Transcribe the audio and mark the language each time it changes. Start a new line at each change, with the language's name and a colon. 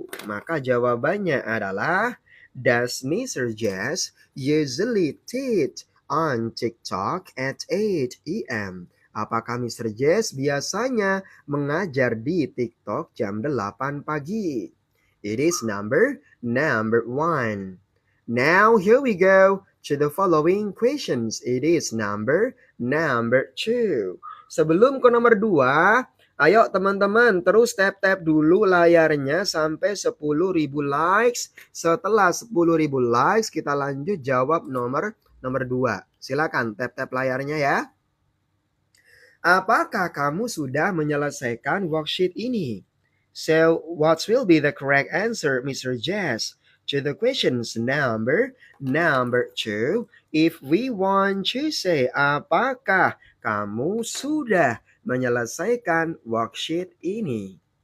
Indonesian: Maka jawabannya adalah does Mr.
English: Jess usually teach on TikTok at 8 a.m.
Indonesian: Apakah
English: Mr.
Indonesian: Jess biasanya mengajar di TikTok jam 8 pagi?
English: It is number 1. Now here we go to the following questions. It is number 2.
Indonesian: Sebelum ke nomor 2, ayo teman-teman terus tap-tap dulu layarnya sampai 10.000 likes. Setelah 10.000 likes kita lanjut jawab nomor 2. Silakan tap-tap layarnya ya. Apakah kamu sudah menyelesaikan worksheet ini?
English: So, what will be the correct answer, Mr. Jess, to the questions number 2? If we want to say,
Indonesian: apakah kamu sudah menyelesaikan worksheet ini?